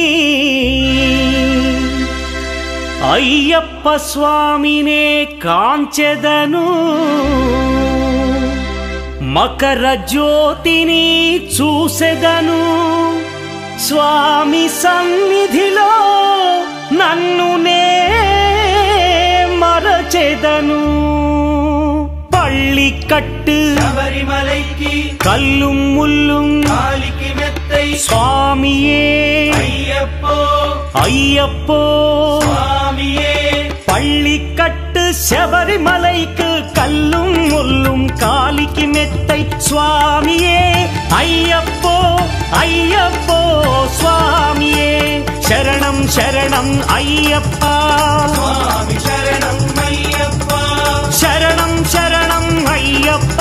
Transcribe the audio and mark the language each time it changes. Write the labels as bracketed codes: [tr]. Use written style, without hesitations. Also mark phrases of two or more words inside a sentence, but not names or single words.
[te] అయ్యప్ప స్వామినే కాంచెదను మకర జ్యోతిని చూసెదను స్వామి సన్నిధిలో నన్ను నే మరచెదను పళ్ళికట్టు [ta] శబరిమలైకి கல்லும் முள்ளும் காலிக்கு மெத்தை స్వామియే అయ్యప్పో ஐயப்போ சுவாமியே பள்ளிக்கட்டு சபரிமலைக்கு கல்லும் முள்ளும் காலிக்கு மெத்தை சுவாமியே ஐயப்போ ஐயப்போ சுவாமியே சரணம் சரணம் ஐயப்பா சுவாமி சரணம் ஐயப்பா சரணம் சரணம் ஐயப்பா